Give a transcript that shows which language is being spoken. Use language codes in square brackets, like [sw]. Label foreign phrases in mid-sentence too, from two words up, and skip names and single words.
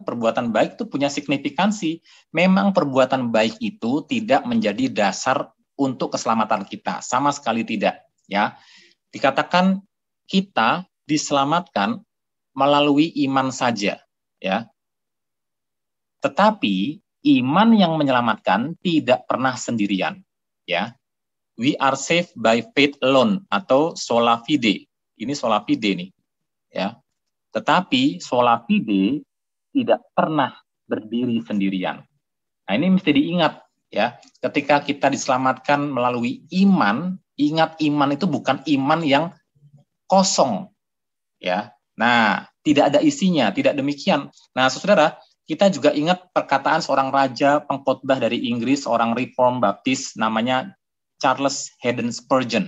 [id] Perbuatan baik itu punya signifikansi. Memang perbuatan baik itu tidak menjadi dasar untuk keselamatan kita, sama sekali tidak. Ya, dikatakan kita diselamatkan melalui iman saja. Ya, Tetapi iman yang menyelamatkan tidak pernah sendirian, ya. [en] We are saved by faith alone atau [la] sola fide. [id] Ini [la] sola fide [id] nih, ya. Tetapi [la] sola fide [id] tidak pernah berdiri sendirian. Nah, ini mesti diingat, ya. Ketika kita diselamatkan melalui iman, ingat iman itu bukan iman yang kosong, ya. Nah, tidak ada isinya, tidak demikian. Nah, saudara, kita juga ingat perkataan seorang raja pengkhotbah dari Inggris, seorang Reform Baptis, namanya Charles Haddon Spurgeon.